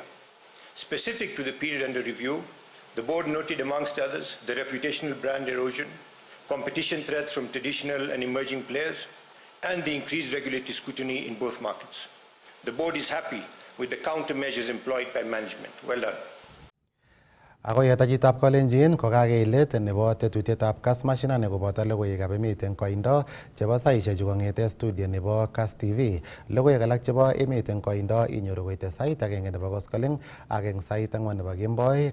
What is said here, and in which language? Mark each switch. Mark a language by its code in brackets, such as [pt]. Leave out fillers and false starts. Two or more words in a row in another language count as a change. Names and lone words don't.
[en] Specific to the period under review, the board noted amongst others the reputational brand erosion, competition threats from traditional and emerging players, and the increased regulatory scrutiny in both markets. The board is happy with the countermeasures employed by management. Well done. [kln] Ako yatajitab kolenjin kokakeilet nebo tetutietab Kass Mashinani koboto logoiwekab emet eng koindo chebo saisiechu kong'ete studio nebo Kass TV. Logoiwek alak chebo emet eng koindo inyoru koite sait agenge nebo koskoleng ak eng sait 4 nebo kemboi.